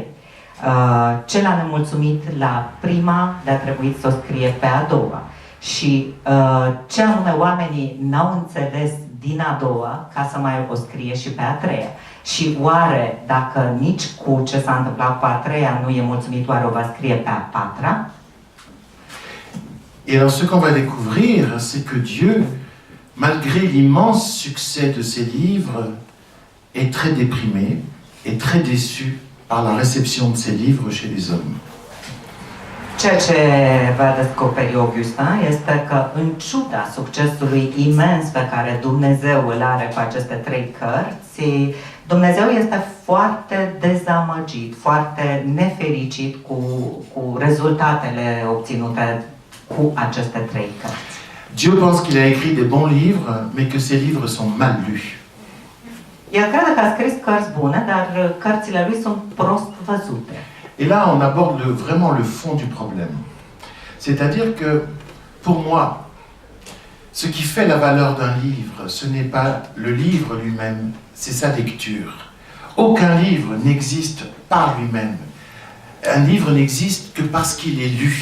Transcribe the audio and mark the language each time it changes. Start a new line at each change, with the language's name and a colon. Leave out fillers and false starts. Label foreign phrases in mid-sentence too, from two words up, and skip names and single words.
Romanian: Ce l-a nemulțumit la prima, de-a trebuit să o scrie pe a doua. Și ce anume oamenii n-au înțeles din a doua, ca să mai o scrie și pe a treia. Și oare, dacă nici cu ce s-a întâmplat cu a treia nu e mulțumit, oare o va scrie pe a patra?
French: Et alors ce qu'on va découvrir, c'est que Dieu, malgré l'immense succès de ses livres, est très déprimé et très déçu par la réception de ses livres chez les hommes.
Romanian: Ceea ce va descoperi Augustin este că, în ciuda succesului imens pe care Dumnezeu îl are cu aceste 3 cărți, Dumnezeu este foarte dezamăgit, foarte nefericit cu rezultatele obținute cu aceste 3 cărți.
French: Dieu pense qu'il a écrit des bons livres, mais que ces livres sont mal lus.
Romanian: El crede că a scris cărți bune, dar cărțile lui sunt prost văzute.
French: Et là, on aborde vraiment le fond du problème. C'est-à-dire que, pour moi, ce qui fait la valeur d'un livre, ce n'est pas le livre lui-même, c'est sa lecture. Aucun livre n'existe par lui-même. Un livre n'existe que parce qu'il est lu.